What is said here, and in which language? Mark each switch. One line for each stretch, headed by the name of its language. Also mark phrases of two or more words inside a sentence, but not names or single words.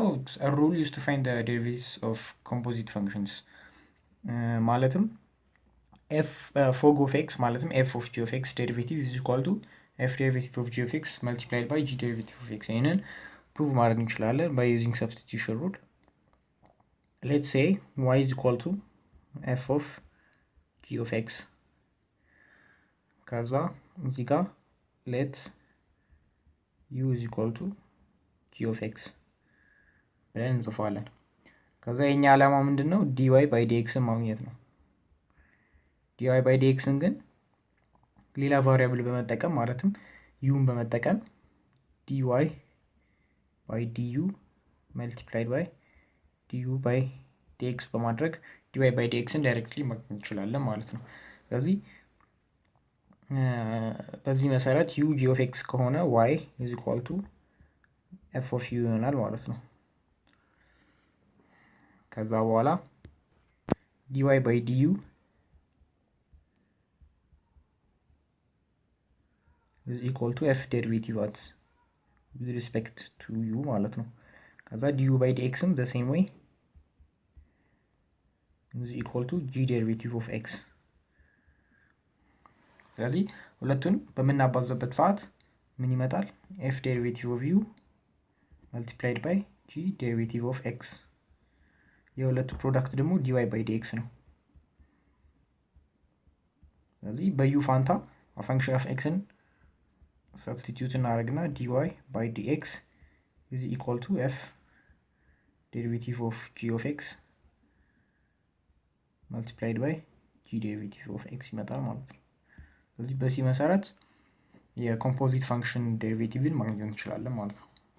English: a rule used to find the derivatives of composite functions ማለትም fog of x ማለትም f of g of x derivative is equal to f derivative of g of x multiplied by g derivative of x
Amharic: ይሄንን ፕሩቭ ማድረግ እንችላለን
English: by using substitution rule. Let's say y is equal to f of g of x
Amharic: ከዛ እዚህ ጋር
English: let u is equal to g of x
Amharic: ብለን እንጽፋለን። ከዛ የኛ ዓላማ ምንድነው?
English: dy by dx
Amharic: ማግኘት ነው።
English: dy by dx
Amharic: ግን ሌላ ቫሪያብል በመጠቀም ማለትም u በመጠቀም
English: dy by du multiplied by du by dx በማድረግ dy by dx
Amharic: ዳይሬክትሊ ማግኘት እንችላለን ማለት ነው። ስለዚህ በዚህ መሰረት
English: u g of x ከሆነ y is equal to f of u
Amharic: ይሆናል ማለት ነው። ከዛ በኋላ
English: dy by du is equal to f derivative at with respect to u
Amharic: ማለት ነው። ከዛ
English: du by dx the same way is equal to g derivative of x።
Amharic: ስለዚህ ሁለቱን በመናባዛበት ሰዓት ምን ይመጣል?
English: f derivative of u multiplied by g derivative of x
Amharic: የሁለቱ ፕሮዳክት ደግሞ
English: dy by dx
Amharic: ነው። ስለዚህ በu ፋንታ
English: function of x ን substitute እናደርግና dy by dx is equal to f derivative of g of x multiplied by g derivative of x
Amharic: ይመጣል ማለት ነው። ስለዚህ በዚህ መሰረት የኮምፖዚት ፋንክሽን ዴሪቬቲቭን ማግኘት እንችላለን ማለት ነው።